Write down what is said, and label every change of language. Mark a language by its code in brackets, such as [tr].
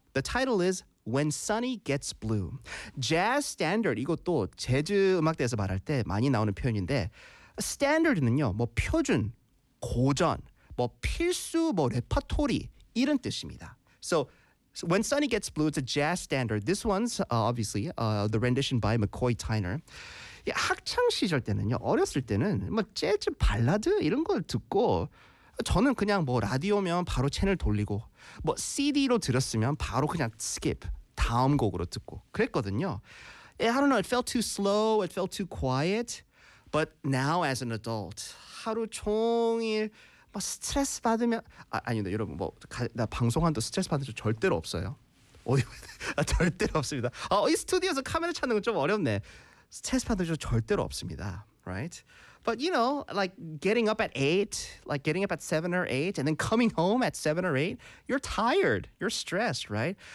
[en] The title is When Sunny Gets Blue. [ko] Jazz standard, 이것도 재즈 음악대에서 말할 때 많이 나오는 표현인데 standard는요, 뭐 표준, 고전, 뭐 필수 뭐 레퍼토리 이런 뜻입니다. [en] So When Sunny Gets Blue, it's a jazz standard. This one's obviously the rendition by McCoy Tyner. [ko] 예, 학창 시절 때는요, 어렸을 때는 뭐 재즈 발라드 이런 걸 듣고 저는 그냥 뭐 라디오면 바로 채널 돌리고 뭐 CD로 들었으면 바로 그냥 skip 다음 곡으로 듣고 그랬거든요. [en] Yeah, I don't know. It felt too slow. It felt too quiet. But now as an adult, [ko] 하루 종일 뭐 스트레스 받으면 아니요 여러분 뭐 나 방송한다고 스트레스 받는 적 절대로 없어요. 절대로 없습니다. 이 스튜디오에서 카메라 찾는 건 좀 어렵네. 스트레스 받는 적 절대로 없습니다. [en] Right? But you know, like getting up at 8, like getting up at 7 or 8 and then coming home at 7 or 8, you're tired, you're stressed, right?